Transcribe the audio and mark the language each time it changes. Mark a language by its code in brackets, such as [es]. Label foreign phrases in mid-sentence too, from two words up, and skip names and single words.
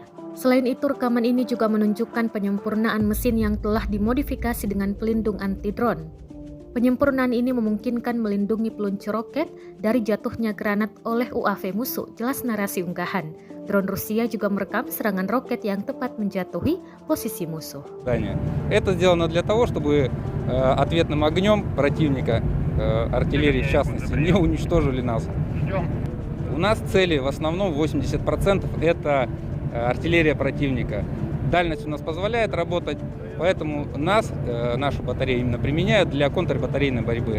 [id] Selain itu, rekaman ini juga menunjukkan penyempurnaan mesin yang telah dimodifikasi dengan pelindung anti-drone. Penyempurnaan ini memungkinkan melindungi peluncur roket dari jatuhnya granat oleh UAV musuh, jelas narasi unggahan. Drone Rusia juga merekam serangan roket yang tepat menjatuhi posisi musuh. [ru] Это сделано для того, чтобы ответным огнем противника, артиллерии в частности, не уничтожили нас. У нас цели в основном 80% это артиллерия противника. Дальность у нас позволяет работать, поэтому нашу батарею именно применяют для контрбатарейной борьбы.